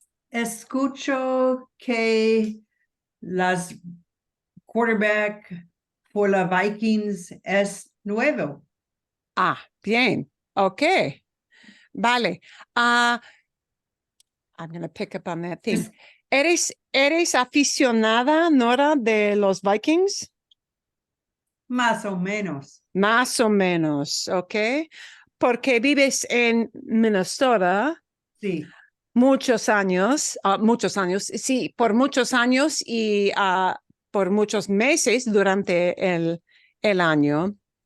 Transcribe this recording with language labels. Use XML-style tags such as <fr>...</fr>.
<es>Escucho que las quarterback</es> <en>for</en> <es>la Vikings es nuevo. Bien. Okay. Vale.</es> <en>I'm going to pick up on that theme.</en> <es>¿Eres aficionada, Nora, de los Vikings? Más o menos. Más o menos, ok. Porque vives en Minnesota. Sí. Muchos años, sí, por muchos años y por muchos meses durante el año.</es>